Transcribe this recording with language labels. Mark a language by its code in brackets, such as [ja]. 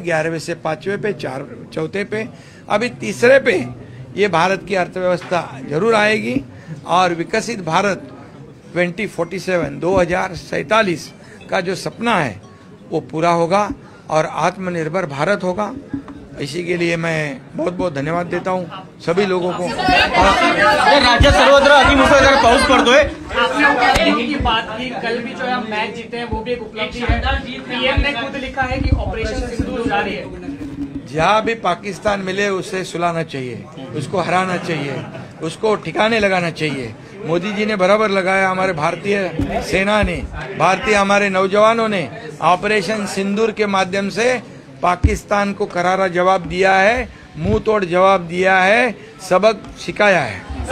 [hi] 11वें से 5वें पे, चौथे पे, अभी तीसरे पे ये भारत की अर्थव्यवस्था जरूर आएगी और विकसित भारत 2047 का जो सपना है वो पूरा होगा और आत्मनिर्भर भारत होगा। इसी के लिए मैं बहुत बहुत धन्यवाद देता हूँ सभी लोगों को। [mr] राज्यात सर्वत्र अतिमुसळधार पाऊस पडतोय। [hi] आपने की बात की, कल भी जो हम मैच जीते हैं वो भी एक उपलब्धि है। पीएम ने खुद लिखा है कि ऑपरेशन सिंदूर जारी है। जहाँ भी पाकिस्तान मिले उसे सुलाना चाहिए, उसको हराना चाहिए, उसको ठिकाने लगाना चाहिए। मोदी जी ने बराबर लगाया, हमारे भारतीय सेना ने, भारतीय हमारे नौजवानों ने ऑपरेशन सिंदूर के माध्यम से पाकिस्तान को करारा जवाब दिया है, मुंह तोड़ जवाब दिया है, सबक सिखाया है।